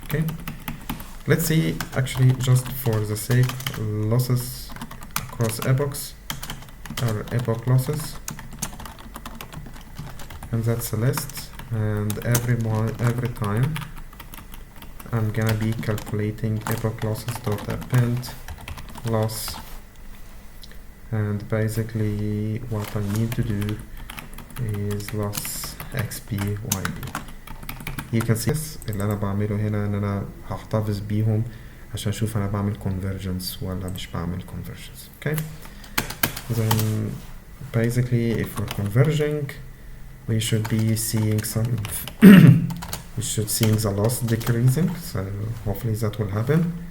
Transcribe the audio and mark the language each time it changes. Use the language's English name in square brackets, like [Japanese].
[English] okay let's see, actually just for the sake, losses across epochs or epoch losses, and that's a list, and every time I'm gonna be calculating epoch losses dot append loss, and basically what I need to do is loss xp yb. you can see this [Arabic] اللي انا بعمله هنا ان انا هحتفظ بيهم عشان اشوف انا بعمل convergence ولا مش بعمل convergence. [English] Okay, then basically if we're converging we should be seeing some we should seeing the loss decreasing, so hopefully that will happen.